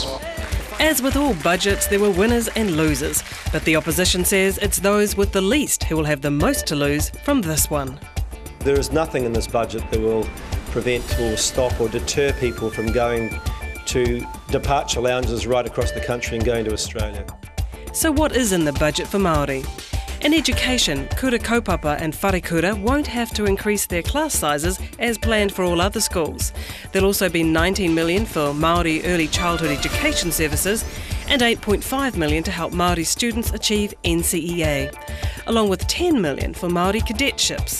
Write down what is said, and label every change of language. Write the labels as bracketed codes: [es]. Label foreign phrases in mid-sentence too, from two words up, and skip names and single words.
[en] As with all budgets, there were winners and losers, but the opposition says it's those with the least who will have the most to lose from this one. There is nothing in this budget that will prevent or stop or deter people from going to departure lounges right across the country and going to Australia. So what is in the budget for Māori? In education, [mi] kura kaupapa [en] and [mi] whare kura [en] won't have to increase their class sizes as planned for all other schools. There'll also be $19 million for Maori early childhood education services and $8.5 million to help Maori students achieve NCEA, along with $10 million for Maori cadetships.